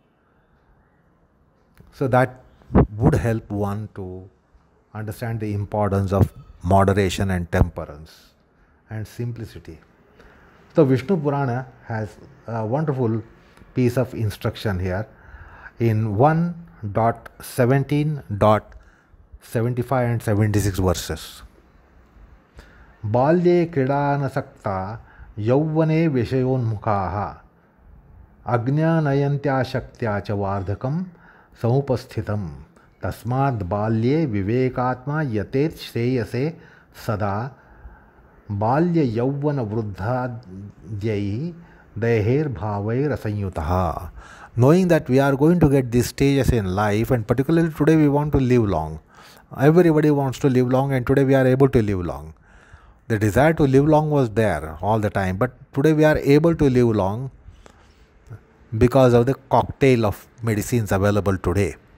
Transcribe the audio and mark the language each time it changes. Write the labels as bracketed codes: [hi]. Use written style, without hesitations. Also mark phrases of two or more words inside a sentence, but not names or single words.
[en] So that would help one to understand the importance of moderation and temperance and simplicity. So Vishnu Purana has a wonderful piece of instruction here in 1.17.75 and 76 verses. [sa] बाल्ये क्रीडनासक्ता यौवने विषयोन्मुखाः अज्ञानयन्त्या शक्त्या च वार्धकं समुपस्थितम् तस्माद् बाल्ये विवेकात्मा यतेत श्रेयसे सदा बाल्य यौवन वृद्धाद्यैः देहेर् भावैर् असंयुतः. [en] Knowing that we are going to get these stages in life, and particularly today we want to live long. Everybody wants to live long, and today we are able to live long. The desire to live long was there all the time, but today we are able to live long because of the cocktail of medicines available today.